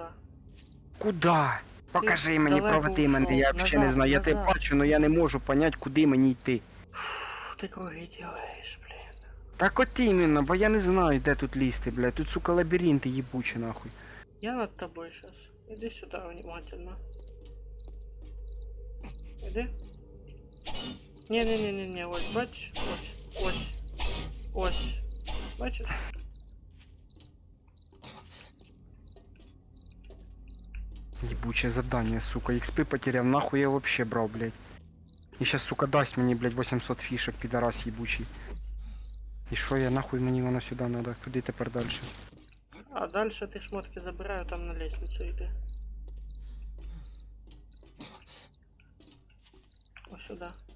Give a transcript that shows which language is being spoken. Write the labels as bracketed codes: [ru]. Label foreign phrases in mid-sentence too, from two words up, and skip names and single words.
[uk] Куда? Покажи мені, далеко проведи мене, ушов. я взагалі не Назад, знаю, я тебе назад. бачу, але я не можу понять, куди мені йти. Фу, ти круги делаєш, блін. Так от іменно, бо я не знаю, де тут лізти, блядь. Тут, сука, лабіринти їбучі, нахуй. Я над тобою [ru] сейчас. Иди сюда внимательно. Иди. Не-не-не-не-не, [uk] ось, бачиш? Ось. Бачиш? [ru] Ебучее задание, сука. XP потеряв, нахуй я вообще брал, блядь. И сейчас, сука, даст мені, блядь, 800 фішек, підарас ебучий. [uk] І що я, нахуй мені воно сюди надо? Куди тепер дальше? [ru] А дальше ты шмотки забираю, там на лестницу иди. Вот сюда.